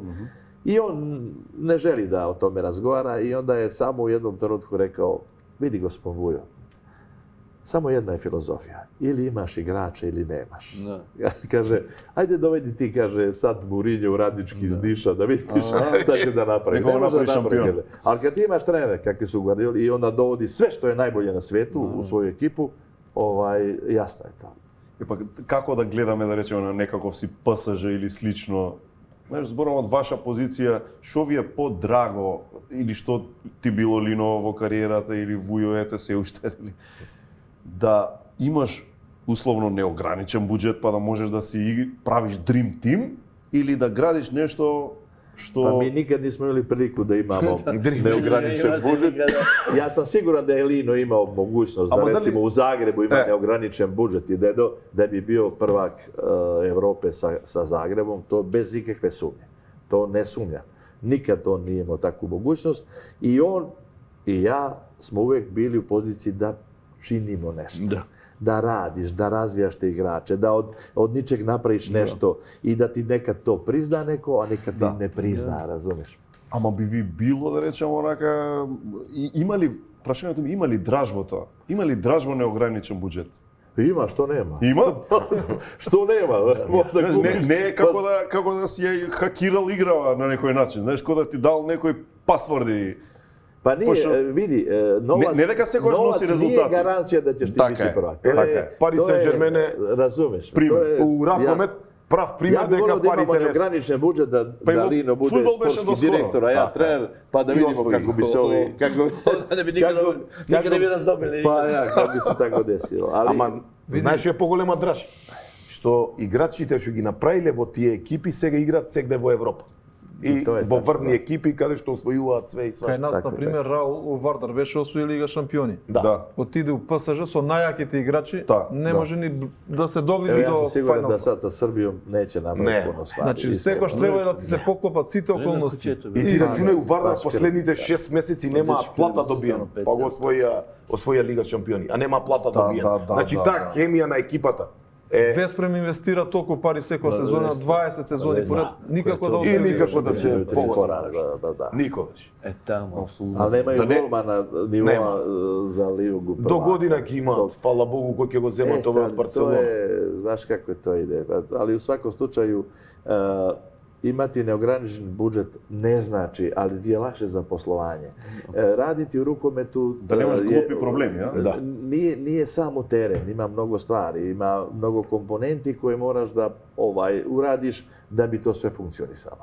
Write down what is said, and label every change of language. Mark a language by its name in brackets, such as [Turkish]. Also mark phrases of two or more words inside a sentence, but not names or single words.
[Serbian] I on ne želi da o tome razgovara i onda je samo u jednom trenutku rekao, vidi gospod Vujo, samo jedna je filozofija, ili imaš igrače ili nemaš. Kaže, ajde dovedi ti, kaže, sad Mourinho u Radnički iz Niša, da vidiš šta će da napravi. Ne može da napravi. Ali kad ti imaš trenere, kakvi su Guardioli, i onda dovodi sve što je najbolje na svetu u svoju ekipu, jasno je to. [Macedonian] Како да гледаме, да речеме, на некаков си ПСЖ или слично? Знаеш, зборам од ваша позиција, што ви е подраго или што ти било Лино во кариерата или Вујо, ете се уште, да имаш условно неограничен буџет па да можеш да си правиш [English] dream team [Macedonian] или да градиш нешто Što... [Serbian] Pa mi nikad nismo imali priliku da imamo neograničen budžet. Ja sam siguran da je Lino imao mogućnost da recimo u Zagrebu ima neograničen budžet i da bi bio prvak Evrope sa Zagrebom, to bez ikakve sumnje. To ne sumnjam. Nikad on nije imao takvu mogućnost i on i ja smo uvijek bili u poziciji da činimo nešto. Da radiš, da razvijaš te igrače, da od ničeg napraviš nešto i da ti nekad to prizna neko, a nekad ti ne prizna, razumiješ? [Macedonian] Ама би ви било, да речеме, онака, прашањето ми, има ли дражво тоа? Има ли дражво неограничен буџет? Има, што нема? Има? Што нема? Не е како да си ја хакирал играва на некој начин, знаеш, кој да ти дал некој пасворди. [Serbian] Pa nije, vidi, novac nije garancija da ćeš ti biti prvak. Paris Saint-Germain, razumeš. U Rakomet, prav primjer [Macedonian] дека парите не [Serbian] Ja bih volio da imamo ograničen budžet da Lino bude sportski direktor, a ja trener, pa da vidimo kako bi se ovi... Nikad ne bi nas dobili. Pa ja, kako bi se tako desilo. [Macedonian] Ама, знаеш што е поголема драж? Што играчите што ги направиле во тие екипи сега играат сегде во Европа. И во врвни екипи каде што освојуваат све и све. Кај нас, на пример, Раул у Вардар беше освои Лига шампиони. Да. Отиде у ПСЖ со најаките играчи, не може ни да се доближи до фајнал. Јас сум сигурен фајнал. да сад со Србијом неќе направи [Serbian] puno stvari. [Macedonian] Значи, секојаш треба да ти се поклопат сите околности. И ти рачунај у Вардар последните 6 месеци немаат плата добиен, па го освоја Лига шампиони, а нема плата добиен. Значи таа хемија на екипата. Веспрем инвестира толку пари секоја сезона, 20 сезони поред, никако да И никако да се погоди. Да. Никогаш. Тамо. [Serbian] Ali nemaju golma na nivoa za Ligu. [Macedonian] До година ги имаат, фала Богу, кој ќе го земат ова од Барселона. [Serbian] Znaš kako to ide. Ali u svakom slučaju imati neograničen budžet ne znači, ali ti je lakše za poslovanje. Raditi u rukometu... Da nemaš glupi problemi, ja? Da. Nije samo teren, ima mnogo stvari, ima mnogo komponenti koje moraš da uradiš da bi to sve funkcionisalo.